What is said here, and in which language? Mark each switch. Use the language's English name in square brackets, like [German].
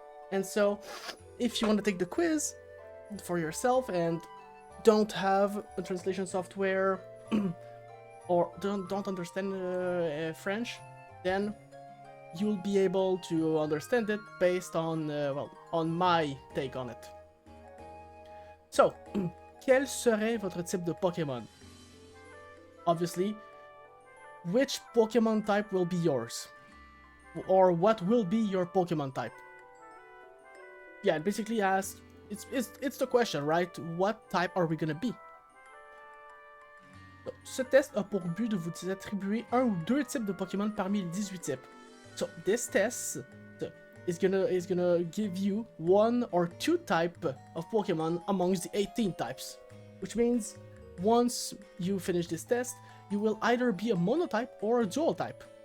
[English] And so, if you want to take the quiz for yourself and don't have a translation software or don't understand French, then you'll be able to understand it based on, well, on my take on it. [French] So, quel serait votre type de Pokémon? [English] Obviously, which Pokemon type will be yours? Or what will be your Pokemon type? Yeah, it basically asks, it's the question, right? What type are we gonna be? [French] Ce test a pour but de vous attribuer un ou deux types de Pokémon parmi les 18 types. [English] So this test is gonna give you one or two type of Pokemon amongst the 18 types. Which means once you finish this test, you will either be a monotype or a dual type.